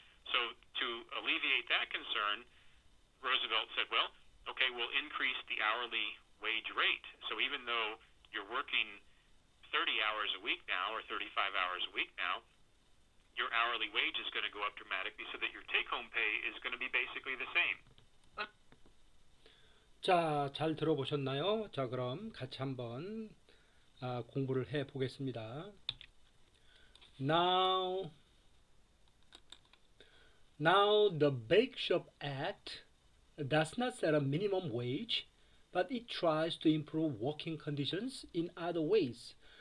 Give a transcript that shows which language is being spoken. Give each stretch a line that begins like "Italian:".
English: So to alleviate that concern, Roosevelt said, well, okay, we'll increase the hourly wage rate. So even though you're working 30 hours a week now or 35 hours a week now, your hourly wage is going to go up dramatically so that your take-home pay is going to be basically the same.
Korean: 자, 잘 들어보셨나요? 자, 그럼 같이 한번 공부를 해 보겠습니다.
English: Now the Bake Shop Act does not set a minimum wage, but it tries to improve working conditions in other ways.